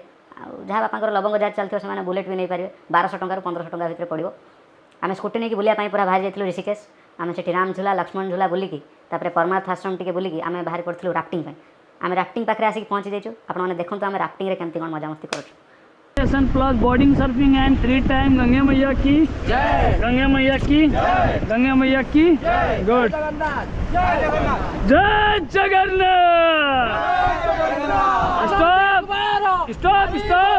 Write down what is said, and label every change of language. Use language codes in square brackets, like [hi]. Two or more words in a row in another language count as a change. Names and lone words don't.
[or] ଆଉ ଯାହା ବାପାଙ୍କର ଲବଙ୍ଗ ଯାହା ଚାଲିଥିବ ସେମାନେ ବୁଲେଟ୍ ବି ନେଇପାରିବେ। 1200 ଟଙ୍କାରୁ 1500 ଟଙ୍କା ଭିତରେ ପଡ଼ିବ। ଆମେ ସ୍କୁଟି ନେଇକି ବୁଲିବା ପାଇଁ ପୁରା ବାହାରି ଯାଇଥିଲୁ ଋଷିକେଶ। ଆମେ ସେଠି ରାମ ଝୁଲା, ଲକ୍ଷ୍ମଣ ଝୁଲା ବୁଲିକି ତାପରେ ପରମାର୍ଥ ଆଶ୍ରମ ଟିକେ ବୁଲିକି ଆମେ ବାହାରି ପଡ଼ିଥିଲୁ ରାଫ୍ଟିଂ ପାଇଁ। ଆମେ ରାଫ୍ଟିଂ ପାଖରେ ଆସିକି ପହଞ୍ଚି ଯାଇଛୁ। ଆପଣମାନେ ଦେଖନ୍ତୁ ଆମେ ରାଫ୍ଟିଂରେ କେମିତି କ'ଣ ମଜାମସ୍ତି କରୁଛୁ। [en] plus boarding surfing and 3 time [hi] गंगे मैया की जय, गंगे मैया की जय, गंगे मैया की गुड, जय जगन्नाथ। [en] stop stop stop.